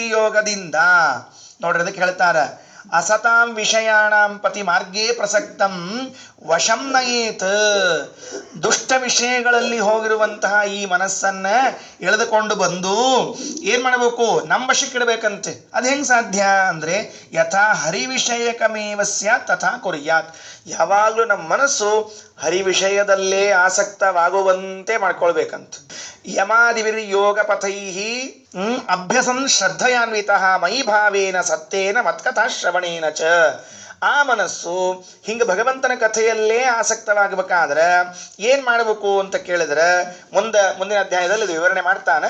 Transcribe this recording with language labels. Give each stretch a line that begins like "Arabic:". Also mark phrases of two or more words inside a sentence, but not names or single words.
Kannada: ನೋಡ್ರಿ, ಅದಕ್ಕೆ ಹೇಳ್ತಾರ
Sanskrit: ಅಸತಾಂ ವಿಷಯಾಣಾಂ ಪತಿ ಮಾರ್ಗೇ ಪ್ರಸಕ್ತಂ ವಶಂ ನಯೇತ್.
Kannada: ದುಷ್ಟ ವಿಷಯಗಳಲ್ಲಿ ಹೋಗಿರುವಂತಹ ಈ ಮನಸ್ಸನ್ನ ಎಳೆದುಕೊಂಡು ಬಂದು ಏನ್ ಮಾಡಬೇಕು? ನಮ್ಮ ವಶಕ್ಕಿಡಬೇಕಂತೆ. ಅದು ಹೆಂಗ್ ಸಾಧ್ಯ ಅಂದ್ರೆ
Sanskrit: ಯಥಾ ಹರಿ ವಿಷಯಕಮೇವ ಸ್ಯಾತ್ ತಥಾ ಕುರ್ಯಾತ್.
Kannada: ಯಾವಾಗಲೂ ನಮ್ಮ ಮನಸ್ಸು ಹರಿ ವಿಷಯದಲ್ಲೇ ಆಸಕ್ತವಾಗುವಂತೆ ಮಾಡ್ಕೊಳ್ಬೇಕಂತ.
Sanskrit: ಯಮಾದಿವಿರ್ ಯೋಗ ಪಥೈಹಿ ಅಭ್ಯಸನ್ ಶ್ರದ್ಧಯಾನ್ವಿತಃ ಮಯಿ ಭಾವೇನ ಸತ್ತೇನ ಮತ್ಕಥಾ ಶ್ರವಣೇನ ಚ.
Kannada: ಆ ಮನಸ್ಸು ಹಿಂಗೆ ಭಗವಂತನ ಕಥೆಯಲ್ಲೇ ಆಸಕ್ತವಾಗಬೇಕಾದ್ರೆ ಏನ್ ಮಾಡಬೇಕು ಅಂತ ಕೇಳಿದ್ರೆ ಮುಂದಿನ ಅಧ್ಯಾಯದಲ್ಲಿ ಇದು ವಿವರಣೆ ಮಾಡ್ತಾನೆ.